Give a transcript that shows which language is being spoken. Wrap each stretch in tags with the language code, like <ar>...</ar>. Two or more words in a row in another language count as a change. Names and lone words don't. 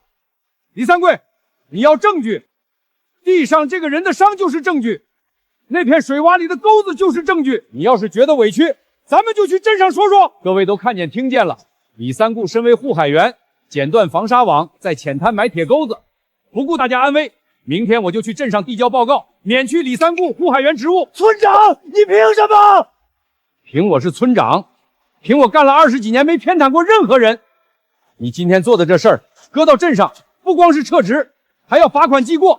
<zh>李三桂，你要證據，地上這個人的傷就是證據。那片水洼裡的鈎子就是證據。你要是觉得委屈，咱们就去镇上说说。各位都看见听见了，李三顾身为护海员，剪断防沙网，在浅滩埋鐵鈎子，不顧大家安危。明天我就去镇上遞交報告，免去李三顧護海員職務。村長，你憑什麼？憑我是村長，憑我幹了20幾年沒偏袒過任何人。你今天做的這事兒，擱到鎮上，不光是撤職，還要罰款記過。</zh>